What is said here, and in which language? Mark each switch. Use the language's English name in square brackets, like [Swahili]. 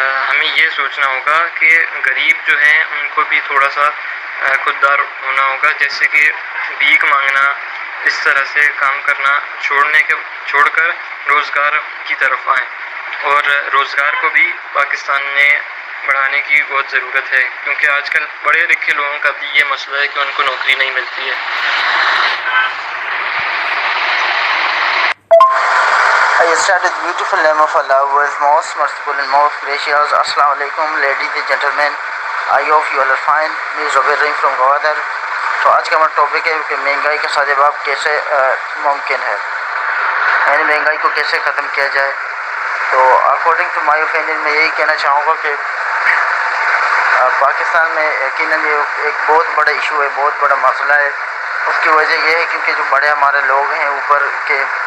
[Urdu] ہمیں یہ سوچنا ہوگا کہ غریب جو ہیں ان کو بھی تھوڑا سا خوددار ہونا ہوگا، جیسے کہ بھیک مانگنا، اس طرح سے کام کرنا چھوڑ کر روزگار کی طرف آئیں۔ اور روزگار کو بھی پاکستان میں بڑھانے کی بہت ضرورت ہے، کیونکہ آج کل پڑھے لکھے لوگوں کا بھی یہ مسئلہ ہے کہ ان کو نوکری نہیں ملتی ہے۔ [English] I start with beautiful name of Allah, who is most merciful and most gracious. Assalamu alaikum, ladies and gentlemen. I hope you all are fine. Me is Zubair Rahim from Gwadar. [Urdu] تو آج کا ہمارا topic ہے کہ مہنگائی کا ساجاب کیسے ممکن ہے، یعنی مہنگائی کو کیسے ختم کیا جائے۔ تو [English] according to my opinion [Urdu] میں یہی کہنا چاہوں گا کہ پاکستان میں یقیناً یہ ایک بہت بڑا ایشو ہے، بہت بڑا مسئلہ ہے۔ اس کی وجہ یہ ہے کیونکہ جو بڑے ہمارے لوگ ہیں اوپر کے